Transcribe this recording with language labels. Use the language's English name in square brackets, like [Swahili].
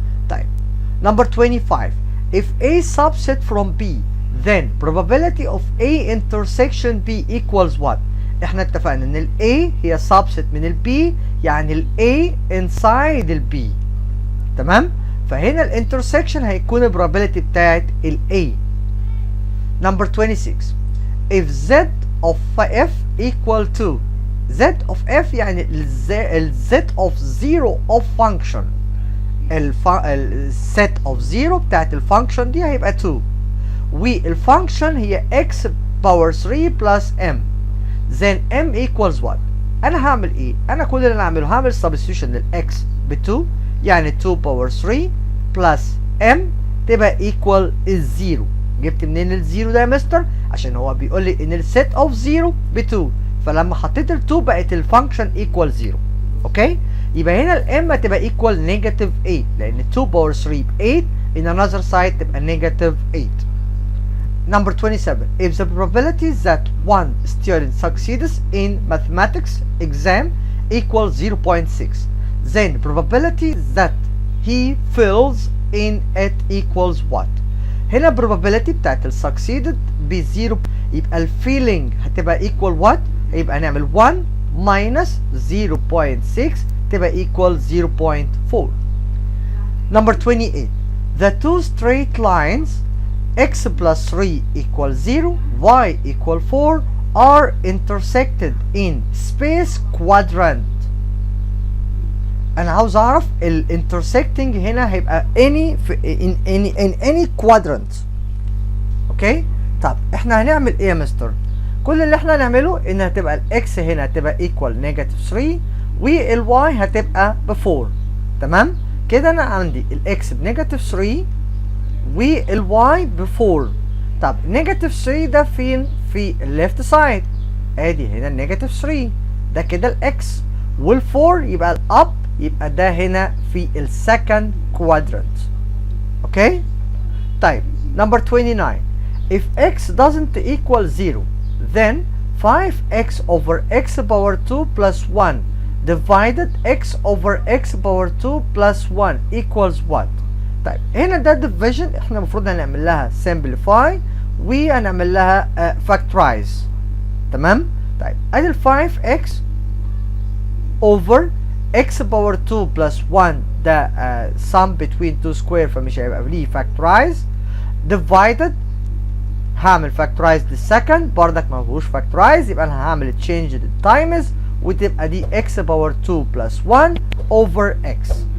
[English] طيب number 25 if A subset from B then probability of A intersection B equals what. [Arabic] احنا اتفقنا ان ال A هي subset من ال B يعني ال A inside ال B تمام. فهنا ال intersection هيكون ال probability بتاعت ال A. [English] number 26 if Z of F [Arabic] equal to Z of F يعني ال Z of 0 of function السيت اوف 0 بتاعت الفانكشن دي هيبقى 2 والفانكشن هي x باور 3 بلس m [English] then m equals what. [Arabic] انا هعمل ايه؟ انا كل اللي انا هعمله هعمل substitution للx ب 2 يعني 2 باور 3 بلس m تبقى equal الزيرو. جبت منين الزيرو ده يا مستر؟ عشان هو بيقول لي ان السيت اوف 0 ب 2 فلما حطيت ال 2 بقت الفانكشن equal 0. اوكي؟ يبقى هنا الام هتبقى equal negative 8 لان 2 باور 3 ب 8 [English] in another side [Arabic] تبقى negative 8. [English] Number 27. If the probability that one student succeeds in mathematics exam equals 0.6, then probability that he fails in it equals what? [Arabic] هنا probability بتاعت ال succeeded ب 0 يبقى ال failing هتبقى [English] equal what؟ [Arabic] هيبقى نعمل 1 minus 0.6 تبقى equal 0.4. [English] Number 28. The two straight lines x plus 3 equals 0, y equal 4 are intersected in space quadrant. [Arabic] أنا عاوز أعرف ال intersecting هنا هيبقى [English] in any quadrant. [Arabic] أوكي؟ طب إحنا هنعمل إيه يا مستر؟ كل اللي إحنا هنعمله إن هتبقى ال x هنا هتبقى equal negative 3 وال y هتبقى ب 4. تمام؟ كده أنا عندي ال x بنيجاتيف 3 والواي ب 4. طب نيجاتيف 3 ده فين؟ في الليفت سايد. ادي هنا النيجاتيف 3 ده كده الاكس وال4 يبقى الاب يبقى ده هنا في السكند كوادرنت. اوكي؟ طيب نمبر 29. [English] If x doesn't equal 0 then 5x over x power 2 plus 1 divided x over x power 2 plus 1 equals what? [Arabic] طيب هنا ده division احنا المفروض هنعمل لها simplify وهنعمل لها factorize. تمام؟ طيب ادي ال [English] 5x over x power 2 plus 1 [Arabic] ده [English] sum between 2 square [Arabic] فمش هيبقى ليه factorize divided هعمل factorize للسكند بردك ما فيهوش factorize يبقى انا هعمل change للتايمز وتبقى دي [English] x power 2 plus 1 over x.